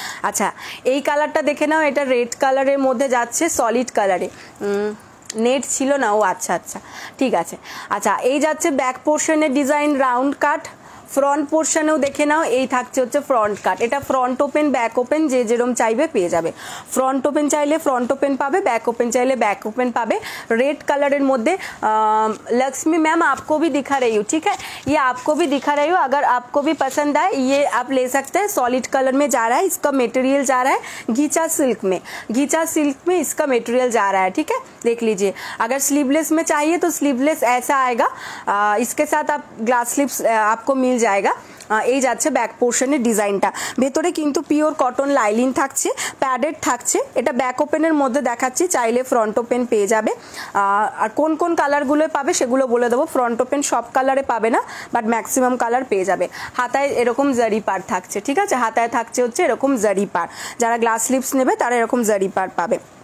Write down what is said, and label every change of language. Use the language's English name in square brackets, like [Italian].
[Bangla] আচ্ছা এই কালারটা দেখে নাও, এটা রেড কালারের মধ্যে যাচ্ছে, সলিড কালারে, নেট ছিল না, ও আচ্ছা আচ্ছা ঠিক আছে। আচ্ছা এই যাচ্ছে ব্যাক পোর্শনের ডিজাইন রাউন্ড কাট, ফ্রন্ট পোর্শনেও দেখে নাও, এই থাকছে হচ্ছে ফ্রন্ট কাট, এটা ফ্রন্ট ওপেন ব্যাক ওপেন যে যেরকম চাইবে পেয়ে যাবে, ফ্রন্ট ওপেন চাইলে ফ্রন্ট ওপেন পাবে, ব্যাক ওপেন চাইলে ব্যাক ওপেন পাবে। [Hindi] रेड कलर मध्य लक्ष्मी मैम आपको भी दिखा रही हूँ, ठीक है ये आपको भी दिखा रही हूँ, अगर आपको भी पसंद आए ये आप ले सकते हैं। सॉलिड कलर में जा रहा है, इसका मटेरियल जा रहा है घीचा सिल्क में, घीचा सिल्क में इसका मटेरियल जा रहा है, ठीक है देख लीजिए। अगर स्लीवलेस में चाहिए तो स्लीवलेस ऐसा आएगा, इसके साथ आप ग्लास स्लीव्स आपको मिल जाएगा। [Bangla] এই যাচ্ছে ব্যাক পোর্শনের ডিজাইনটা, ভেতরে কিন্তু পিওর কটন লাইলিন থাকছে, প্যাডেড থাকছে, এটা ব্যাক ওপেনের মধ্যে দেখাচ্ছি, চাইলে ফ্রন্ট ওপেন পেয়ে যাবে। আর কোন কোন কালারগুলো পাবে সেগুলো বলে দেবো, ফ্রন্ট ওপেন সব কালারে পাবে না বাট ম্যাক্সিমাম কালার পেয়ে যাবে। হাতায় এরকম জারি পার থাকছে, ঠিক আছে হাতায় থাকছে হচ্ছে এরকম জারি পার, যারা গ্লাস স্লিভস নেবে তারা এরকম জারি পার পাবে।